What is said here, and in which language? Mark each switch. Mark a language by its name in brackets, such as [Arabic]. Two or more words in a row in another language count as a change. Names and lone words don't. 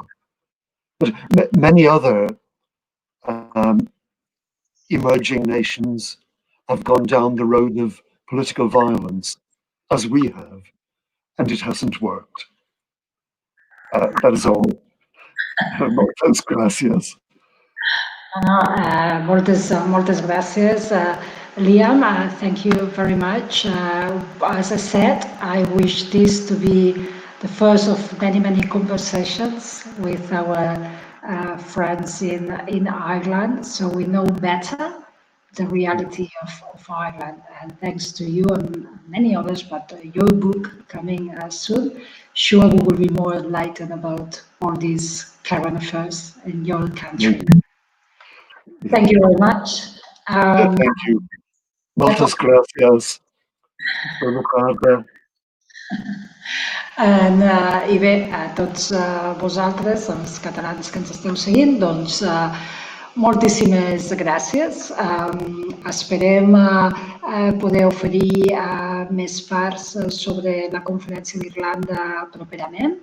[English] But many other emerging nations have gone down the road of political violence, as we have, and it hasn't worked. That is all. [Spanish] Muchas gracias. [Catalan] Moltes gràcies. [English] Liam, thank you very much. As I said, I wish this to be the first of many, many conversations with our friends in Ireland, so we know better the reality of Ireland. And thanks to you and many others, but your book coming soon, sure we will be more enlightened about all these current affairs in your country. Thank you very much. Thank you. [Catalan] Moltes gràcies. Bona tarda. I bé, a tots vosaltres, els catalans que ens esteu seguint, doncs moltíssimes gràcies. Esperem poder oferir més parts sobre la conferència d'Irlanda properament.